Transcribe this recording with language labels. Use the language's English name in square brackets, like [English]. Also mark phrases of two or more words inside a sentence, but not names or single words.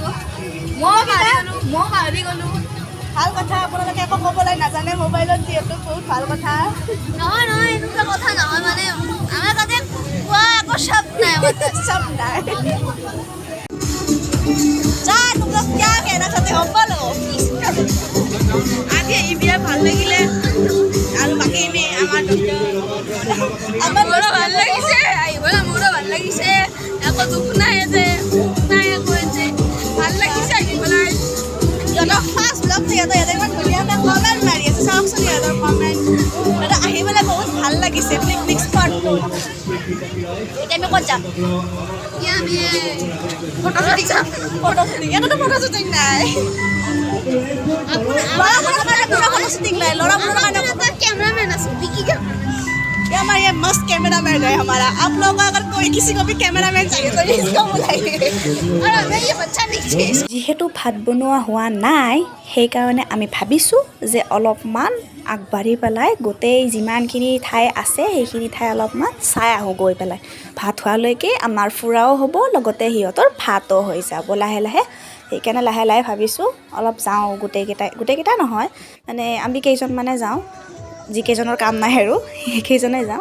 [Assamese] মই পাহৰি গ'লোঁ। ভাল কথা, আপোনালোকে একো ক'বলৈ নাজানে মোবাইলত, যিহেতু বহুত ভাল কথা। নহয় এনেকুৱা কথা নহয়, মানে আমাৰ তাতে কোৱা একো শব্দ নাই। শব্দ নাই। [Hindi] या तुम लोग क्या कहना चाहते हो बोलो। [Assamese] আজি এই বিয়া ভাল লাগিলে, আৰু বাকী এনে মোৰো ভাল লাগিছে, আহিবলৈ মোৰো ভাল লাগিছে। একো দুখ নাই যে, একো যে ভাল লাগিছে আহি পেলাই। সিহঁতৰ [English] first vlog, [Assamese] সিহঁতে ইমান ধুনীয়াকৈ কমেণ্ট মাৰি আছে, চাওকচোন সিহঁতৰ কমেণ্ট। সিহঁতে আহি পেলাই বহুত ভাল লাগিছে [English] picnic spot. [Assamese] এতিয়া আমি ক'ত যাম? আমি [English] photo shooting. [Assamese] ইয়াতেতো [English] photo shooting [Assamese] নাই। ল'ৰাবোৰৰ কাৰণে পুৰা [English] photo shooting [Assamese] নাই, ল'ৰাবোৰৰ কাৰণে [Hindi] कैमरामैन है, विकी कैमरामैन। ये हमारा ये मस्त कैमरामैन है हमारा। आप लोगों को अगर कोई किसी को भी कैमरामैन चाहिए तो इसको बुलाइए। और हमें ये बच्चा नहीं चाहिए। [Assamese] যিহেতু ভাত বনোৱা হোৱা নাই, সেইকাৰণে আমি ভাবিছোঁ যে অলপমান আগবাঢ়ি পেলাই গোটেই যিমানখিনি ঠাই আছে সেইখিনি ঠাই অলপমান চাই আহোঁ গৈ পেলাই। ভাত হোৱালৈকে আমাৰ ফুৰাও হ'ব, লগতে সিহঁতৰ ভাতো হৈ যাব লাহে লাহে। সেইকাৰণে লাহে লাহে ভাবিছোঁ অলপ যাওঁ, গোটেইকেইটা নহয়, মানে আমি কেইজনমানে যাওঁ, যিকেইজনৰ কাম নাই আৰু সেইকেইজনে যাওঁ।